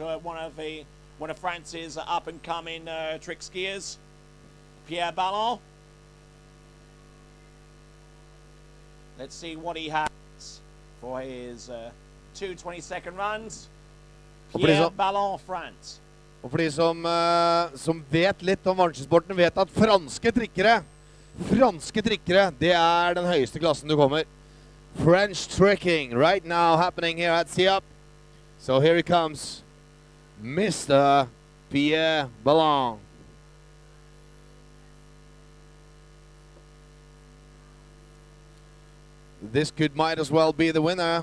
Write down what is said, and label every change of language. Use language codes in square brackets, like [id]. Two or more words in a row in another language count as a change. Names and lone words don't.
[en] One of France's up-and-coming trick skiers, Pierre Ballon. Let's see what he has for his 2:22 runs. Pierre Ballon, France. [no] Og for de som vet litt om vanskesporten, vet at franske trikkere, det er den høyeste klassen du kommer. [en] French tricking right now happening here at SIAP. So here he comes, Mr. Pierre Ballon. This might as well be the winner.